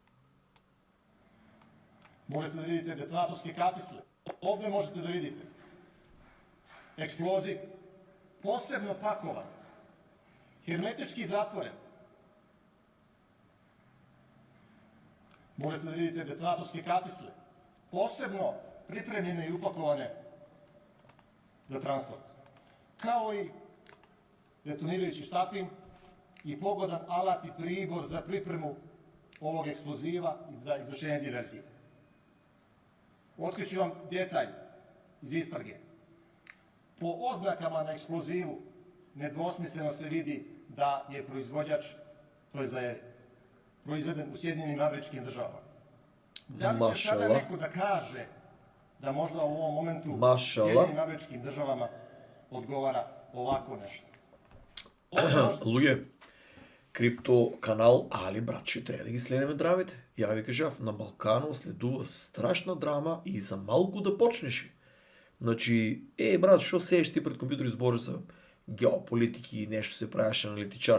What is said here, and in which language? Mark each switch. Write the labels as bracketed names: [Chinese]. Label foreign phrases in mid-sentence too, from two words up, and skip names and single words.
[Macedonian] Можете да видите детонаторски каписли. Овде можете да видите експлозив, посебно пакован, херметички затворен. Можете да видите детонаторски каписли, посебно [Serbian] pripremljene i upakovane za transport, kao i detonirajući štapin i pogodan alat i pribor za pripremu ovog eksploziva i za izvršenje diversije. Otkriću vam detalj iz istrage. Po oznakama na eksplozivu nedvosmisleno se vidi da je proizvođač, to je da je proizveden u Sjedinjenim Američkim Državama. Da li će sada neko da kaže da možda u ovom momentu Sjedinjenim Američkim Državama odgovara ovako nešto? [Macedonian] Луѓе, крипто канал, али братче, треба да ги следиме драмите. Ја ви кажав, на Балкану следува страшна драма и за малку да почнеше. Значи, брат, шо седиш ти пред компјутер и збори за геополитики и нешто се правеше аналитичар?